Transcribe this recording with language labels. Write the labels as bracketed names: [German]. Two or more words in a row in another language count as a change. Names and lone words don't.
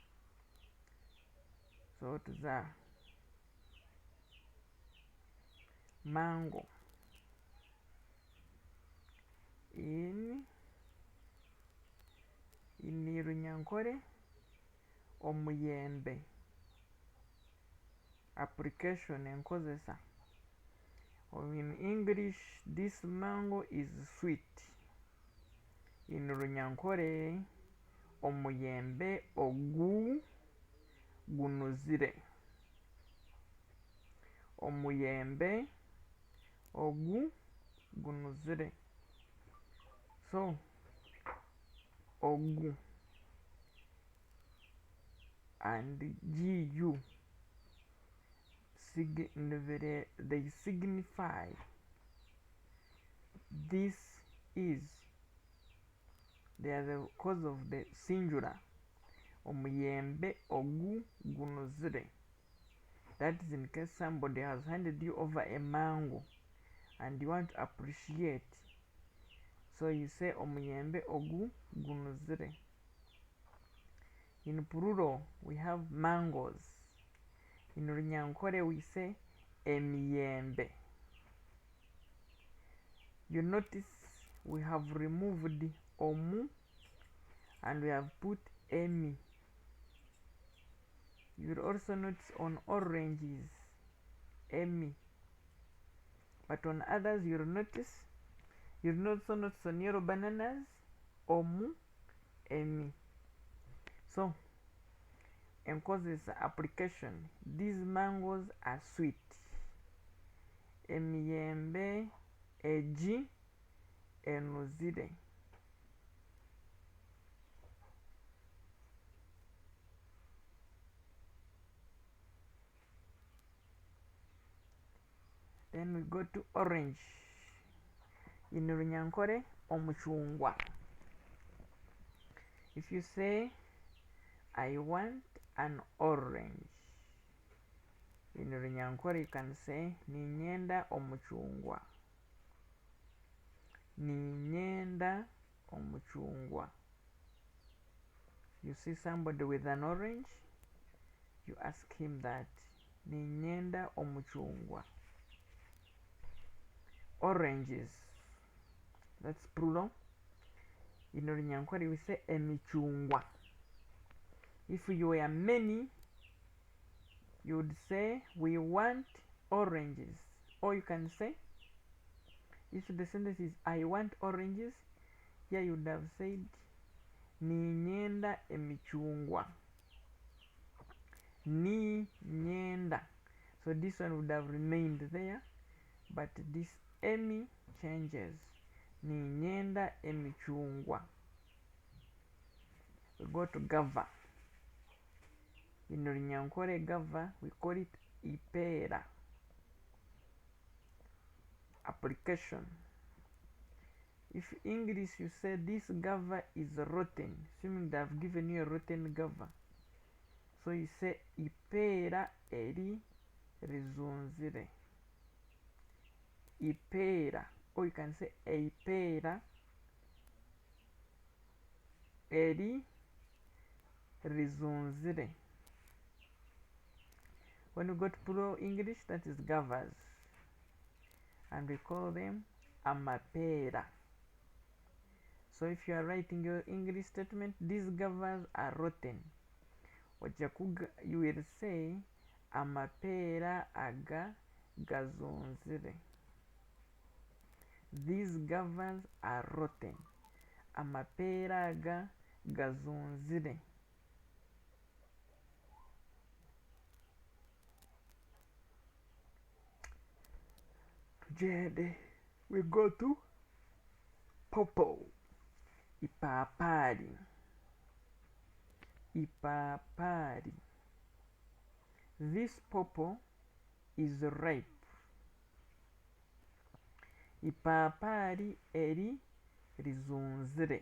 [English] So tuza mango in Runyankole, omuyembe. Application, enkozesa. In English, this mango is sweet. [Nyankole] In Runyankole, omuyembe ogu gunuzire. Omuyembe ogu gunuzire. [English] So ogu and gu they signify this is. They are the cause of the singular. [Nyankole] Omuyembe ogu gunuzire. [English] That is in case somebody has handed you over a mango and you want to appreciate. So you say [Nyankole] omuyembe ogu gunuzire. [English] In plural, we have mangoes. In Runyankole, we say emiyembe. You notice we have removed omu and we have put emi. You will also notice on oranges, emi. But on others, you'll also notice on yellow bananas, [Nyankole] omu, emi. [English] So, enkozesa application. These mangoes are sweet. [Nyankole] Emiyembe egi enuzire. [English] Then we go to orange. In Runyankole, omuchungwa. If you say, I want an orange. In Runyankole, you can say, [Nyankole] ninyenda omuchungwa. Ninyenda omuchungwa. [English] You see somebody with an orange, you ask him that, [Nyankole] ninyenda omuchungwa. [English] Oranges, that's plural. In Runyankole, we say emichungwa. If you were many, you would say, we want oranges. Or you can say, if the sentence is, I want oranges, here you would have said, [Nyankole] ninyenda emichungwa. Ninyenda. [English] So this one would have remained there, but this emi changes. [Nyankole] Ninyenda emichungwa. [English] We go to gava. In Runyankole gava, we call it ipera. Application. If English you say this gava is rotten, assuming they have given you a rotten gava. So you say [Nyankole] ipera eri rizunzire. Ipera. [English] Or you can say [Nyankole] ipera eri rizunzire. [English] When we go to plural English, that is gavas. And we call them amapera. So if you are writing your English statement, these guavas are rotten. You will say [Nyankole] amapeera aga gazunzire. [English] These guavas are rotten. [Nyankole] Amapeera aga gazunzire. Jede, [English] we go to popo. [Nyankole] Ipapari. Ipapari. [English] This popo is ripe. [Nyankole] Ipapari eri rizunzire.